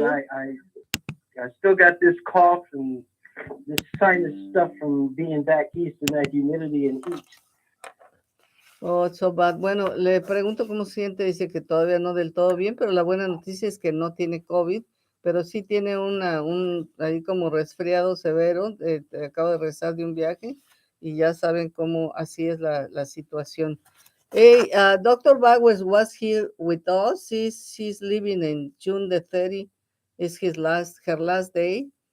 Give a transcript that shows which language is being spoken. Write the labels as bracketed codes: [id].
[en] But I still got this cough and this sinus stuff from being back east in that humidity and heat. Oh, it's so bad. [es] Bueno, le pregunto cómo se siente. Dice que todavía no del todo bien, pero la buena noticia es que no tiene COVID, pero sí tiene ahí como resfriado severo. Acabo de regresar de un viaje y ya saben cómo así es la situación. [en] Hey, Dr. Bowers was here with us. She's leaving in June the 30th. Is her last day.